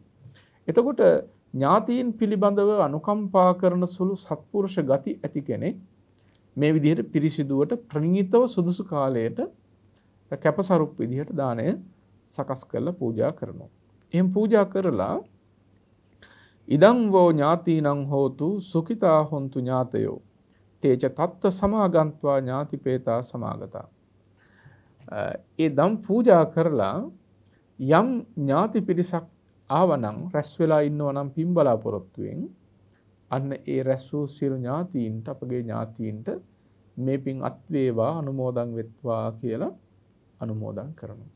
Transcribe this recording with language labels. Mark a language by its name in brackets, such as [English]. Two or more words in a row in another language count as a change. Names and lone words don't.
[Sinhala] එතකොට ඥාතීන් පිළිබඳව අනුකම්පා කරන සුළු සත්පුරුෂ ගති ඇති කෙනෙක් මේ විදිහට පිරිසිදුවට ප්‍රණීතව සුදුසු කාලයට කැපසරුප් විදිහට දාණය සකස් කරලා පූජා කරනවා. එහෙන් පූජා කරලා [Pali] ඉදං වෝ ඥාතීනං හෝතු සුඛිතා හොන්තු ඥාතයෝ තේච තත්ත සමාගන්त्वा ඥාතිපේතා සමාගතා. [Sinhala] ඒ දම් පූජා කරලා යම් ඥාති පිරිසක් ආවනම් රැස් වෙලා ඉන්නවා නම් පින් බලාපොරොත්තුෙන් අන්න ඒ රැස් වූ සියලු ඥාතීන්ට අපගේ ඥාතීන්ට මේ පින් අත් වේවා අනුමෝදන් වෙත්වා කියලා අනුමෝදන් කරනවා.